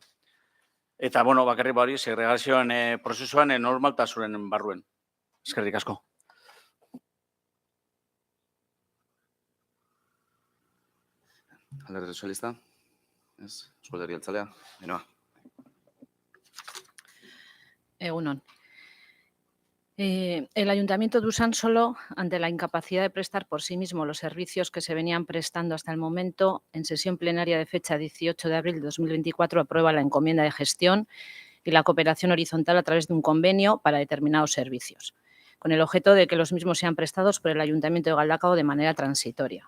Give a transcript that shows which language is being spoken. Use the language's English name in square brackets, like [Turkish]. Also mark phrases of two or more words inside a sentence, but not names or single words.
[Basque] Eta, bakarrik hori, segregazioen prozesuan normaltasunen barruen. Eskerrik asko. Alderdi Sozialista, ez, Euskal Herria Jeltzalea, Ainhoa. Egunon. [Spanish] El Ayuntamiento de Usansolo, ante la incapacidad de prestar por sí mismo los servicios que se venían prestando hasta el momento, en sesión plenaria de fecha 18 de abril de 2024, aprueba la encomienda de gestión y la cooperación horizontal a través de un convenio para determinados servicios, con el objeto de que los mismos sean prestados por el Ayuntamiento de Galdakao de manera transitoria.